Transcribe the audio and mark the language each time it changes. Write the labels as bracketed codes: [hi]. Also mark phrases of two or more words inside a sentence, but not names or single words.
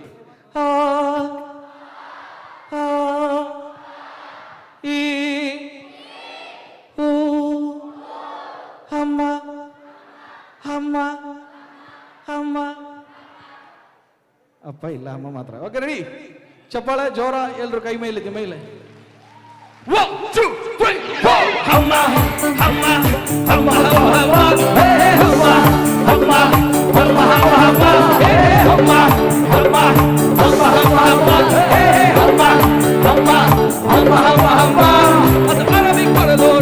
[kn] ಅಮ್ಮ ಅಮ್ಮ ಅಮ್ಮ ಅಪ್ಪ ಇಲ್ಲ ಅಮ್ಮ ಮಾತ್ರ [en] okay ready [kn] ಚಪ್ಪಾಳೆ ಜೋರ ಎಲ್ರು ಕೈ ಮೇಲೆ ಮೇಲೆ 1 2 3 4 ಅಮ್ಮ ಅಮ್ಮ ಅಮ್ಮ ಅಮ್ಮ ಹೇ ಅಮ್ಮ ಅಮ್ಮ ಅಮ್ಮ ಅಮ್ಮ ಹೇ ಅಮ್ಮ ಅಮ್ಮ ಅಮ್ಮ ಅಮ್ಮ ಹೇ ಅಮ್ಮ ಅಮ್ಮ ಅಮ್ಮ ಅಮ್ಮ ಅದು ಅರವಿ ಕೊಡದೋರು